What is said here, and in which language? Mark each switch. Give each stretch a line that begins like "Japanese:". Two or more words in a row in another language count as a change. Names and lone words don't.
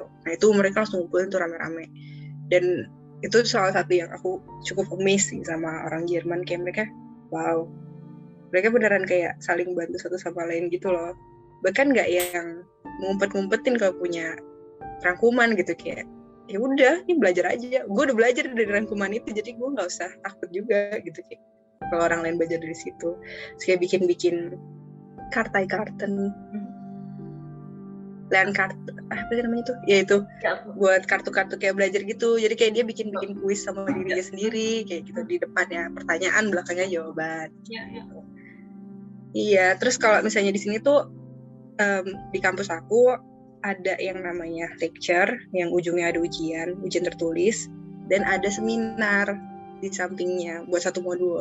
Indonesian: Nah itu mereka langsung ngumpulin tuh rame-rame. Dan itu salah satu yang aku cukup amazed sih sama orang Jerman, kayak mereka wow, mereka beneran kayak saling bantu satu sama lain gitu loh. Bahkan nggak yang ngumpet-ngumpetin kalau punya rangkuman gitu, kayak ya udah ini belajar aja, gue udah belajar dari rangkuman itu, jadi gue nggak usah takut juga gitu, kayak kalau orang lain belajar dari situ. Terus kayak bikin kartai-karten, land kartu apa sih namanya itu ya, itu buat kartu-kartu kayak belajar gitu. Jadi kayak dia bikin kuis sama dirinya sendiri kayak gitu, di depannya pertanyaan, belakangnya jawaban gitu. Iya, terus kalau misalnya di sini tuh di kampus aku ada yang namanya lecture yang ujungnya ada ujian tertulis, dan ada seminar di sampingnya buat satu modul.